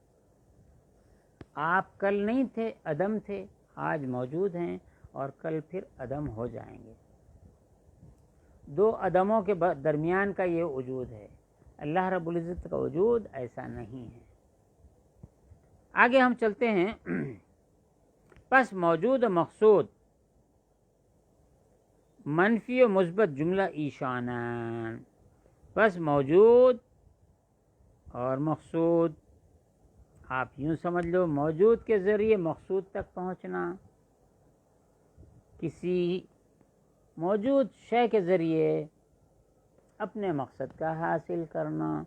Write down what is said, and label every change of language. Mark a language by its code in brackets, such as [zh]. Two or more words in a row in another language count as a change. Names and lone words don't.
[ur] آپ کل نہیں تھے، عدم تھے، آج موجود ہیں اور کل پھر عدم ہو جائیں گے. دو عدموں کے درمیان کا یہ وجود ہے. اللہ رب العزت کا وجود ایسا نہیں ہے. آگے ہم چلتے ہیں. [fa] پس موجود و مقصود منفی و مثبت جملہ ایشانان. [ur] پس موجود اور مقصود، آپ یوں سمجھ لو موجود کے ذریعے مقصود تک پہنچنا، کسی موجود شے کے ذریعے اپنے مقصد کا حاصل کرنا.